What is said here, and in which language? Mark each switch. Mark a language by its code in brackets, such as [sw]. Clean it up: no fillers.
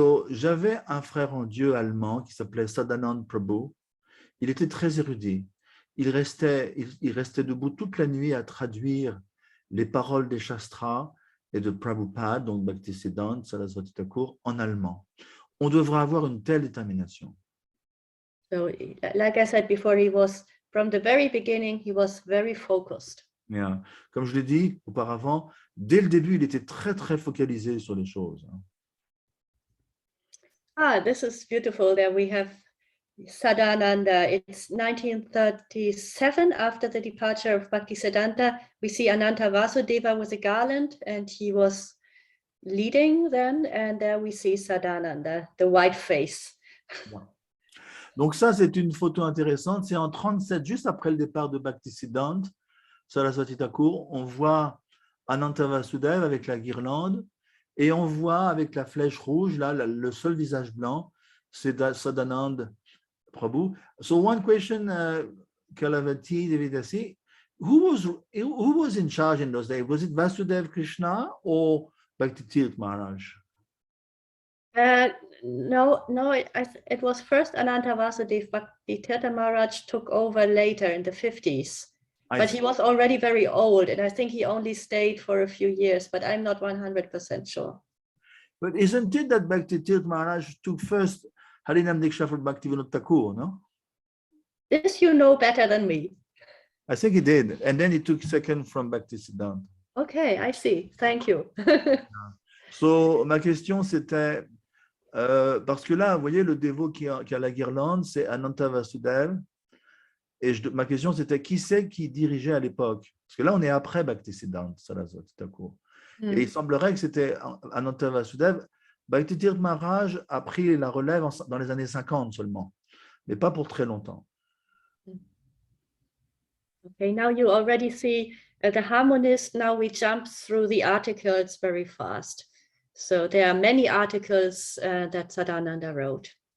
[fr] J'avais un frère en Dieu allemand qui s'appelait Sadananda Prabhu. Il était très érudit. Il restait debout toute la nuit à traduire les paroles des Shastras et de Prabhupada, donc Bhaktisiddhanta Saraswati Thakur, en allemand. On devrait avoir une telle détermination. [en] So, like I said before, from the very beginning, he was very focused. Yeah. [fr] Comme je l'ai dit auparavant, dès le début, il était très, très focalisé sur les choses. [en] This is beautiful that we have Sadananda. It's 1937, after the departure of Bhaktisiddhanta. We see Ananta Vasudeva with a garland, and he was leading then, and there we see Sadananda, the white face. Yeah. [fr] Donc ça, c'est une photo intéressante. C'est en 37, juste après le départ de Bhaktisiddhanta Saraswati Thakur, on voit Ananta Vasudeva avec la guirlande et on voit avec la flèche rouge, là, le seul visage blanc, c'est Sadananda Prabhu. [en] So one question, Kalakanthi, Dasi, who was in charge in those days? Was it Vasudeva Krishna or Bhakti Maharaj? No, it was first Ananta Vasudeva, Bhakti Tirtha Maharaj took over later in the 50s. But he was already very old, and I think he only stayed for a few years, but I'm not 100% sure. But isn't it that Bhakti Tirtha Maharaj took first Harinam Diksha for Bhaktivinoda Thakur, no? This you know better than me. I think he did. And then he took second from Bhaktisiddhanta. Okay, I see. Thank you. [fr] So, ma question, c'était, parce que là, vous voyez, le dévot qui a la guirlande, c'est Ananta Vasudeva. Et ma question, c'était, qui c'est qui dirigeait à l'époque? Parce que là, on est après Bhaktisiddhanta Saraswati Thakur. Et il semblerait que c'était Ananta Vasudeva. Bhaktitirtha Maharaj a pris la relève dans les années 50 seulement, mais pas pour très longtemps. [en] Okay, now you already see the harmonist. Now we jump through the articles very fast. So there are many articles that Sadananda wrote.